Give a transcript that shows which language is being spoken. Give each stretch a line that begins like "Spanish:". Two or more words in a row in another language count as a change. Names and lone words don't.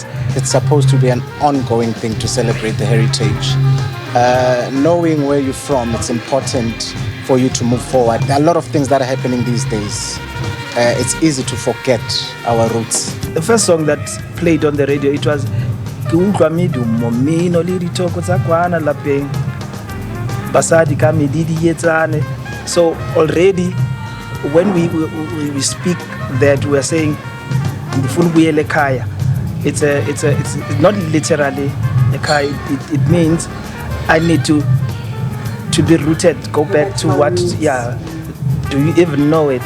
English: It's supposed to be an ongoing thing to celebrate the heritage. Knowing where you're from, it's important for you to move forward. There are a lot of things that are happening these days. It's easy to forget our roots. The first song that played on the radio, it was
Southern Sotho: Ke utlwa medumo mmino le ditoko tsa kwana lapeng basadi ka medidi etsane.
English: So already when we speak that, we are saying
Xhosa: ndifuna ubuyele ekhaya.
English: It's not literally ekhaya. It means I need to be rooted, go back to what, do you even know it?